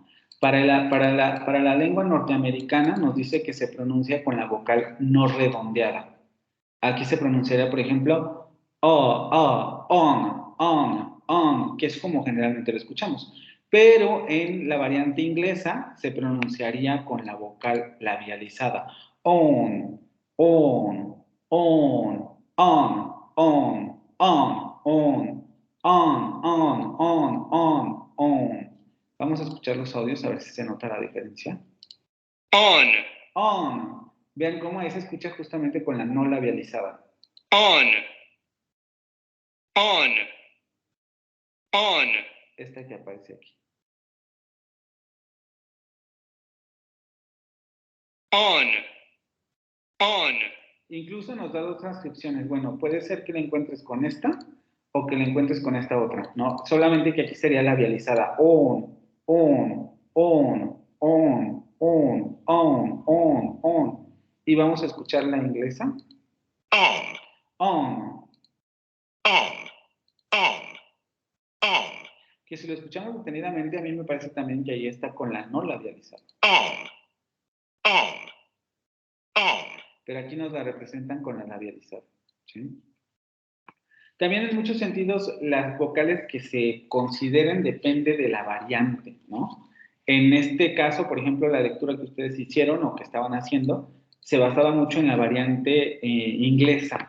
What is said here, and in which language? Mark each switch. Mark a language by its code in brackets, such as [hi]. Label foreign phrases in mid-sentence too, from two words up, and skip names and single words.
[es] Para la lengua norteamericana nos dice que se pronuncia con la vocal no redondeada. Aquí se pronunciaría, por ejemplo, on, que es como generalmente lo escuchamos. Pero en la variante inglesa se pronunciaría con la vocal labializada. On, on, on, on, on, on, on, on. Vamos a escuchar los audios a ver si se nota la diferencia. On. Vean cómo ahí se escucha justamente con la no labializada. On. Esta que aparece aquí. On. On. Incluso nos da dos transcripciones. Bueno, puede ser que la encuentres con esta o que la encuentres con esta otra, ¿no? Solamente que aquí sería labializada. On, on, on, on, on, on, on, on. Y vamos a escuchar la inglesa. On. On. On. On. On. Que si lo escuchamos detenidamente, a mí me parece también que ahí está con la no labializada. On. On. On. Pero aquí nos la representan con la labializada, ¿sí? También en muchos sentidos las vocales que se consideren depende de la variante, ¿no? En este caso, por ejemplo, la lectura que ustedes hicieron o que estaban haciendo se basaba mucho en la variante inglesa.